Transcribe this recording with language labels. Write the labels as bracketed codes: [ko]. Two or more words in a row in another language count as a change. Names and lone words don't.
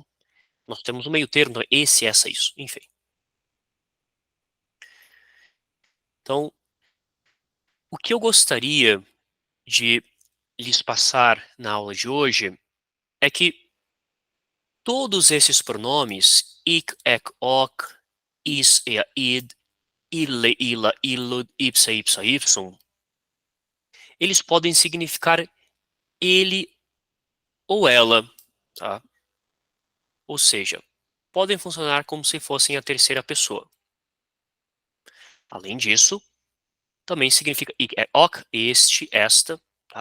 [pt] Nós temos um meio termo, então, esse, essa, isso, enfim. Então, o que eu gostaria de lhes passar na aula de hoje é que todos esses pronomes, ic, [la] ec, hoc, is, ea, id, ille, illa, illud, ipsa, ipsa, ipsum, [pt] eles podem significar ele ou ela, tá? Ou seja, podem funcionar como se fossem a terceira pessoa. Além disso, também significa ok, este, esta, tá?